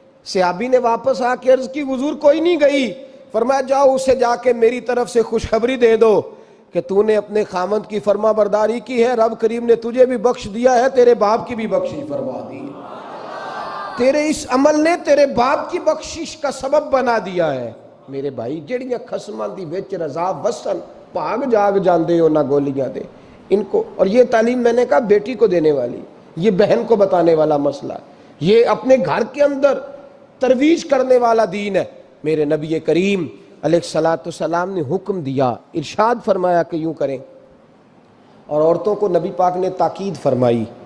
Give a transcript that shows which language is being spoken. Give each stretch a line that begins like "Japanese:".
Urdu: صحابی نے واپس آ کے عرض کی حضور کوئی نہیں گئی. فرمایا جاؤ اسے جا کے میری طرف سے خوشخبری دے دو کہ تو نے اپنے خاوند کی فرما برداری کی ہے, رب کریم نے تجھے بھی بخش دیا ہے, تیرے باپ کی بھی بخشش فرما دی, تیرے اس عمل نے تیرے باپ کی بخشش کا سبب بنا دیا ہے. میرے بھائی
Punjabi: جڑیاں خسماں دی وچ رضا وسن پاگ جاگ جاندے ہو نہ گولیاں دے
Urdu: ان کو. اور یہ تعلیم میں نے کہا بیٹی کو دینے والی, یہ بہن کو بتانے والا مسئلہ, یہ اپنے گھر کے اندر ترویج کرنے والا دین ہے. میرے نبی کریم علیہ الصلوۃ والسلام نے حکم دیا, ارشاد فرمایا کہ یوں کریں, اور عورتوں کو نبی پاک نے تاکید فرمائی.